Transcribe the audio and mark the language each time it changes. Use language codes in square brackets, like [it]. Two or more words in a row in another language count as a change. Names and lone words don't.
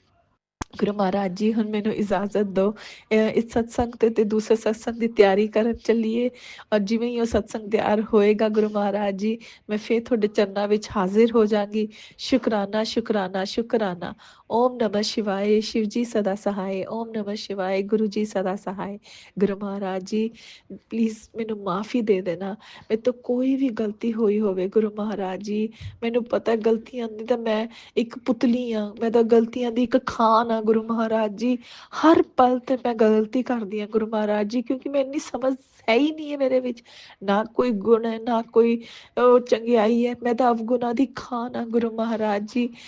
[pa] ਗੁਰੂ ਮਹਾਰਾਜ ਜੀ ਹੁਣ ਮੈਨੂੰ ਇਜਾਜ਼ਤ ਦਿਓ, ਇਸ ਸਤਸੰਗ ਤੇ ਦੂਸਰੇ ਸਤਸੰਗ ਦੀ ਤਿਆਰੀ ਕਰਨ ਚੱਲੀਏ। ਔਰ ਜਿਵੇਂ ਹੀ ਉਹ ਸਤਸੰਗ ਤਿਆਰ ਹੋਏਗਾ ਗੁਰੂ ਮਹਾਰਾਜ ਜੀ, ਮੈਂ ਫਿਰ ਤੁਹਾਡੇ ਚਰਨਾਂ ਵਿੱਚ ਹਾਜ਼ਰ ਹੋ ਜਾਵਾਂਗੀ। ਸ਼ੁਕਰਾਨਾ ਸ਼ੁਕਰਾਨਾ ਸ਼ੁਕਰਾਨਾ। [hi] ओम नमः शिवाय, शिव जी सदा सहाय। ओम नमः शिवाय, गुरु जी सदा सहाय। [pa] ਗੁਰੂ ਮਹਾਰਾਜ ਜੀ ਪਲੀਜ਼ ਮੈਨੂੰ ਮਾਫੀ ਦੇ ਦੇਣਾ, ਮੇਰੇ ਤੋਂ ਕੋਈ ਵੀ ਗਲਤੀ ਹੋਈ ਹੋਵੇ ਗੁਰੂ ਮਹਾਰਾਜ ਜੀ। ਮੈਨੂੰ ਪਤਾ ਗਲਤੀਆਂ ਦੀ ਤਾਂ ਮੈਂ ਇੱਕ ਪੁਤਲੀ ਆ, ਮੈਂ ਤਾਂ ਗਲਤੀਆਂ ਦੀ ਇੱਕ ਖਾਨ ਆ ਗੁਰੂ ਮਹਾਰਾਜ ਜੀ। ਹਰ ਪਲ ਤੇ ਮੈਂ ਗਲਤੀ ਕਰਦੀ ਹਾਂ ਗੁਰੂ ਮਹਾਰਾਜ ਜੀ, ਕਿਉਂਕਿ ਮੈਂ ਇੰਨੀ ਸਮਝ ਹੈ ਹੀ ਨਹੀਂ ਹੈ ਮੇਰੇ ਵਿੱਚ, ਨਾ ਕੋਈ ਗੁਣ ਹੈ ਨਾ ਕੋਈ ਚੰਗਿਆਈ ਹੈ, ਮੈਂ ਤਾਂ ਅਵਗੁਣਾਂ ਦੀ ਖਾਨ ਆ ਗੁਰੂ ਮਹਾਰਾਜ ਜੀ।